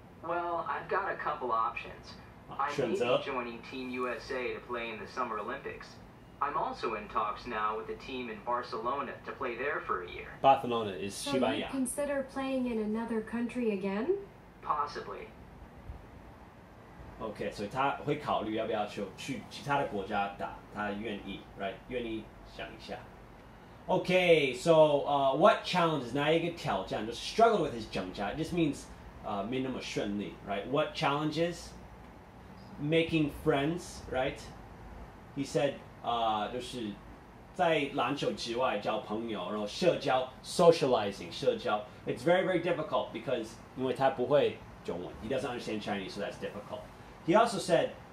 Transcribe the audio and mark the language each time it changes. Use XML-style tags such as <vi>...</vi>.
<en>Well, I've got a couple options. I may be joining Team USA to play in the Summer Olympics. I'm also in talks now with a team in Barcelona to play there for a year. Barcelona is 西班牙. So you consider playing in another country again? Possibly.</en> <zh>Okay, 所以他会考虑要不要去其他的国家打，他愿意 ，right？愿意想一下。</zh> <en>Okay, so what challenges?</en> <zh>哪一个挑战？就是</zh> <en>struggled with his 挣扎 It just means</en> <zh>没那么顺利</zh> <en>right? What challenges? Making friends, right? He said</en> <zh>就是在篮球之外交朋友，然后社交</zh> <en>socializing 社交 It's very very difficult because</en> <zh>因为他不会中文</zh> <en>He doesn't understand Chinese, so that's difficult. He also said</en>